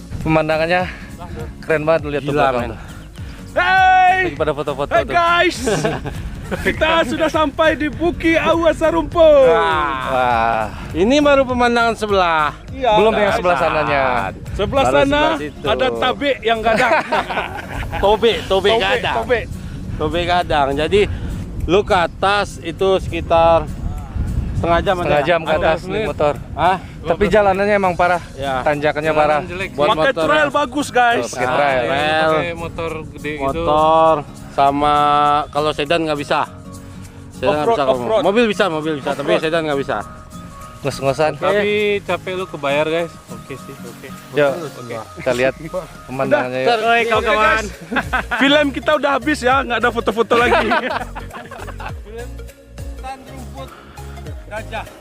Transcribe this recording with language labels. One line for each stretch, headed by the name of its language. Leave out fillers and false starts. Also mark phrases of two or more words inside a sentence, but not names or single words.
Indonesian: Pemandangannya keren banget lihat tuh Gila belakang. men. Hey, Lagi pada foto-foto hey tuh. guys. Kita sudah sampai di Buki Awa Sarumpun. Wah, Ini baru pemandangan sebelah. Iya. belum yang sebelah sananya. Sebelah Baru sana sebelah situ.
Minangkabau: ada tabik yang gadang. Tobe gadang. Tobe.
Indonesian: Tobe gadang. Jadi lu ke atas itu sekitar setengah jam Setengah jam ke atas Ada naik motor. Ah, Tapi jalanannya emang parah. Ya. Tanjakannya parah. buat Pakai motor. trail bagus guys. Pakai trail. Trail, motor gede motor sama kalau sedan nggak bisa. Sedan nggak Off-road, bisa. off-road. Mobil bisa, tapi sedan nggak bisa. Ngos-ngosan. Tapi capek lu kebayar guys. Oke sih, oke. Yuk, kita lihat pemandangannya yuk. Oi kawan-kawan. Film kita udah habis ya, nggak ada foto-foto lagi. Hutan rumput gajah.